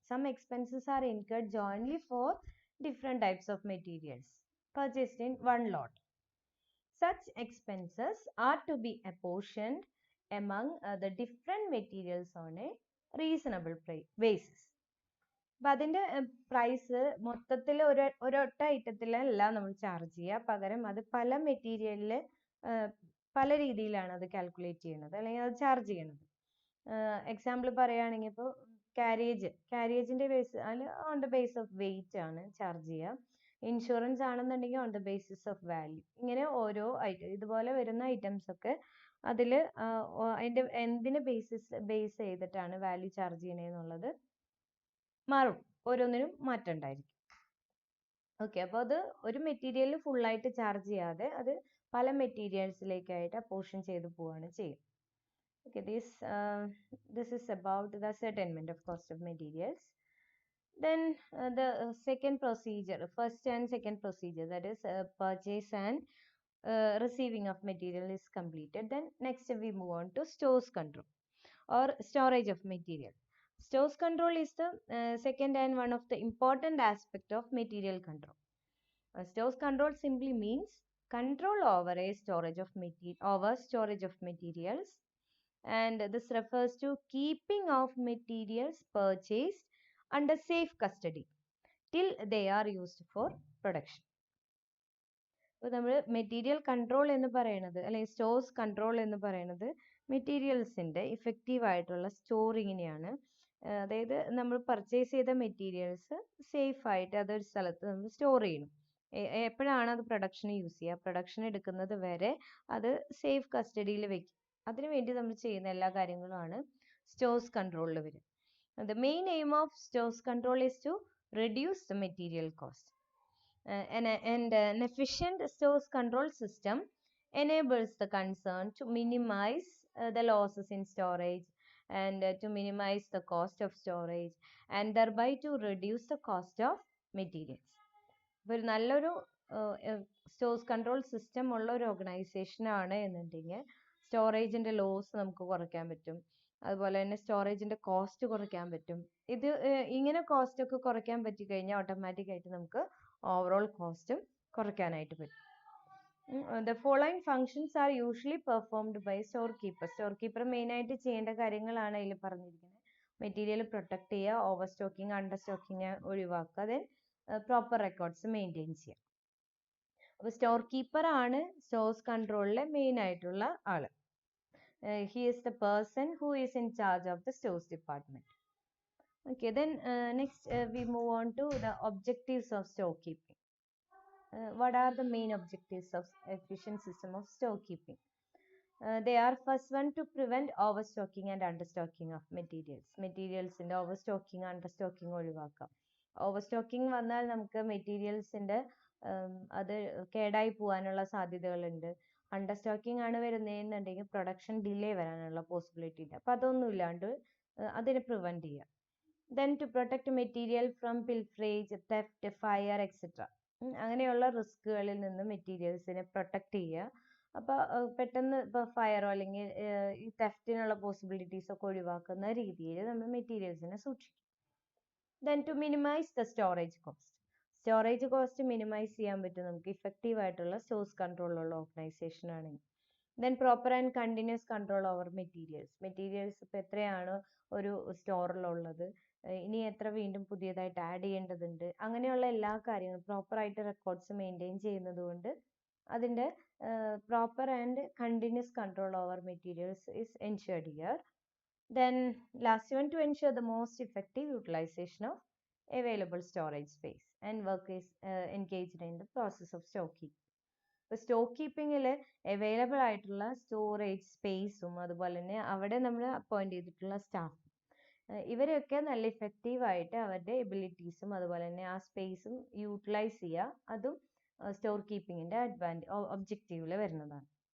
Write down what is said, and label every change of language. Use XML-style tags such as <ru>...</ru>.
<en>Some expenses are incurred jointly for different types of materials purchased in one lot. Such expenses are to be apportioned among the different materials on a reasonable basis.</en> <ml>അപ്പം അതിൻ്റെ price മൊത്തത്തിൽ ഒരൊറ്റ ഐറ്റത്തിലല്ല നമ്മൾ charge ചെയ്യുക, പകരം അത് പല മെറ്റീരിയലിൽ പല രീതിയിലാണ് അത് കാൽക്കുലേറ്റ് ചെയ്യുന്നത് അല്ലെങ്കിൽ അത് ചാർജ് ചെയ്യണത്. എക്സാമ്പിൾ പറയുകയാണെങ്കിൽ ഇപ്പോൾ കാരിയേജിൻ്റെ ബേസ് അതിൽ</ml> <en>on the base of weight</en> <ml>ആണ് ചാർജ് ചെയ്യുക. ഇൻഷുറൻസ് ആണെന്നുണ്ടെങ്കിൽ</ml> <en>On the basis of value.</en> <ml>ഇങ്ങനെ ഓരോ ഐറ്റം ഇതുപോലെ വരുന്ന ഐറ്റംസ് ഒക്കെ അതിൽ അതിൻ്റെ എന്തിനെ ബേസ് ചെയ്തിട്ടാണ് വാല്യൂ ചാർജ് ചെയ്യണമെന്നുള്ളത് മാറും, ഓരോന്നിനും മാറ്റം ഉണ്ടായിരിക്കും. ഓക്കെ, അപ്പോൾ അത് ഒരു മെറ്റീരിയൽ ഫുള്ളായിട്ട് ചാർജ് ചെയ്യാതെ അത് പല മെറ്റീരിയൽസിലേക്കായിട്ട് അപ്പോർഷൻ ചെയ്ത് പോവുകയാണ് ചെയ്യുക.</ml> <en>Okay, this is about the ascertainment of cost of materials. Then the second procedure, first and second procedure, that is purchase and receiving of material is completed. Then next we move on to stores control or storage of material. Stores control is the second and one of the important aspect of material control. Stores control simply means control over storage of materials, and this refers to keeping of materials purchased under safe custody till they are used for production.</en> <ml>ഇപ്പോൾ നമ്മൾ material control എന്ന് പറയുന്നത് അല്ലെങ്കിൽ stores control എന്ന് പറയുന്നത് മെറ്റീരിയൽസിൻ്റെ effective ആയിട്ടുള്ള സ്റ്റോറിങ്ങിനെയാണ്. അതായത് നമ്മൾ പർച്ചേസ് ചെയ്ത മെറ്റീരിയൽസ് സേഫ് ആയിട്ട് അതൊരു സ്ഥലത്ത് നമ്മൾ സ്റ്റോർ ചെയ്യണം. എപ്പോഴാണ് അത് പ്രൊഡക്ഷന് യൂസ് ചെയ്യുക, പ്രൊഡക്ഷൻ എടുക്കുന്നത് വരെ അത് സേഫ് കസ്റ്റഡിയിൽ വെക്കും. അതിനുവേണ്ടി നമ്മൾ ചെയ്യുന്ന എല്ലാ കാര്യങ്ങളുമാണ് സ്റ്റോഴ്സ് കൺട്രോളിൽ വരും.</ml> <en>The main aim of stores control is to reduce the material cost. An efficient stores control system enables the concern to minimize the losses in storage and to minimize the cost of storage and thereby to reduce the cost of materials.</en> <ml>ഇപ്പോൾ ഒരു നല്ലൊരു stores control system ഉള്ള ഒരു organisation ആണ് എന്നുണ്ടെങ്കിൽ സ്റ്റോറേജിൻ്റെ loss നമുക്ക് കുറയ്ക്കാൻ പറ്റും. അതുപോലെ തന്നെ സ്റ്റോറേജിൻ്റെ കോസ്റ്റ് കുറയ്ക്കാൻ പറ്റും. ഇത് ഇങ്ങനെ കോസ്റ്റ് ഒക്കെ കുറയ്ക്കാൻ പറ്റിക്കഴിഞ്ഞാൽ ഓട്ടോമാറ്റിക്കായിട്ട് നമുക്ക് ഓവറോൾ കോസ്റ്റും കുറയ്ക്കാനായിട്ട് പറ്റും.</ml> <en>The following functions are usually performed by storekeeper.</en> <ml>സ്റ്റോർകീപ്പർ മെയിനായിട്ട് ചെയ്യേണ്ട കാര്യങ്ങളാണ് അതിൽ പറഞ്ഞിരിക്കുന്നത്. മെറ്റീരിയൽ പ്രൊട്ടക്ട് ചെയ്യുക, ഓവർ സ്റ്റോക്കിംഗ് അണ്ടർ സ്റ്റോക്കിംഗ് ഒഴിവാക്കുക, ദെൻ പ്രോപ്പർ റെക്കോർഡ്സ് മെയിൻറ്റെയിൻ ചെയ്യുക. അപ്പോൾ സ്റ്റോർകീപ്പർ ആണ് സ്റ്റോഴ്സ് കൺട്രോളിലെ മെയിൻ ആയിട്ടുള്ള ആള്.</ml> <en>He is the person who is in charge of the stores department. Okay, then next we move on to the objectives of storekeeping. What are the main objectives of efficient system of storekeeping? They are first one to prevent overstocking and understocking of materials.</en> <ml>മെറ്റീരിയൽസിൻ്റെ ഓവർസ്റ്റോക്കിംഗ് അണ്ടർസ്റ്റോക്കിംഗ് ഒഴിവാക്കാം. ഓവർസ്റ്റോക്കിംഗ് വന്നാൽ നമുക്ക് മെറ്റീരിയൽസിൻ്റെ അത് കേടായി പോകാനുള്ള സാധ്യതകളുണ്ട്. അണ്ടർസ്റ്റോക്കിംഗ് ആണ് വരുന്നതെന്നുണ്ടെങ്കിൽ production delay വരാനുള്ള possibility ഉണ്ട്. അപ്പോൾ അതൊന്നും ഇല്ലാണ്ട് അതിനെ പ്രിവെൻറ്റ് ചെയ്യുക.</ml> <en>then to protect material from pilferage, theft, fire etcetera,</en> <ml>അങ്ങനെയുള്ള റിസ്കുകളിൽ നിന്ന് മെറ്റീരിയൽസിനെ പ്രൊട്ടക്ട് ചെയ്യുക. അപ്പോൾ പെട്ടെന്ന് ഇപ്പോൾ ഫയറോ അല്ലെങ്കിൽ ഈ തെഫ്റ്റിനുള്ള പോസിബിലിറ്റീസ് ഒക്കെ ഒഴിവാക്കുന്ന രീതിയിൽ നമ്മൾ മെറ്റീരിയൽസിനെ സൂക്ഷിക്കും.</ml> <en>Then to minimise the storage cost.</en> <ml>Storage cost minimise ചെയ്യാൻ പറ്റും നമുക്ക് ഇഫക്റ്റീവ് ആയിട്ടുള്ള സ്റ്റോഴ്സ് കൺട്രോളുള്ള ഓർഗനൈസേഷൻ ആണെങ്കിൽ.</ml> <en>then proper and continuous control over materials</en> <ml>ഇപ്പോൾ എത്രയാണ് ഒരു സ്റ്റോറിലുള്ളത്, ഇനി എത്ര വീണ്ടും പുതിയതായിട്ട് ആഡ് ചെയ്യേണ്ടതുണ്ട്, അങ്ങനെയുള്ള എല്ലാ കാര്യങ്ങളും പ്രോപ്പറായിട്ട് റെക്കോർഡ്സ് മെയിൻറ്റെയിൻ ചെയ്യുന്നത് കൊണ്ട് അതിൻ്റെ</ml> <en>Proper and continuous control over materials is ensured here. Then last one, to ensure the most effective utilization of available storage space and work is engaged in the process of storekeeping.</en> <ml>ഇപ്പോൾ stock കീപ്പിങ്ങിൽ available ആയിട്ടുള്ള storage സ്പേസും അതുപോലെ തന്നെ അവിടെ നമ്മൾ appoint ചെയ്തിട്ടുള്ള staff, ഇവരെയൊക്കെ നല്ല ഇഫക്റ്റീവായിട്ട് അവരുടെ എബിലിറ്റീസും അതുപോലെ തന്നെ ആ സ്പേസും യൂട്ടിലൈസ് ചെയ്യുക, അതും സ്റ്റോർ കീപ്പിങ്ങിൻ്റെ ഒബ്ജക്റ്റീവിൽ വരുന്നതാണ്.</ml>